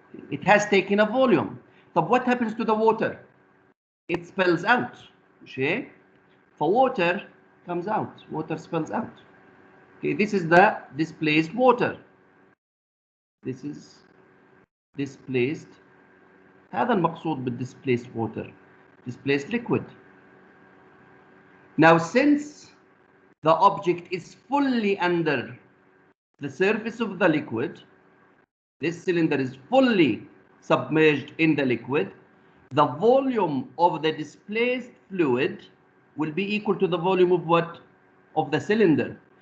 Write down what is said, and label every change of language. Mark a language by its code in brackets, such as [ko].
[en] It has taken a volume. So what happens to the water? It spills out. Okay? For water comes out. Water spills out. Okay, this is the displaced water. This is displaced. [ar] هذا المقصود بالdisplaced water. [en] Displaced liquid. Now, since the object is fully under the surface of the liquid, this cylinder is fully submerged in the liquid, the volume of the displaced fluid will be equal to the volume of what? Of the cylinder.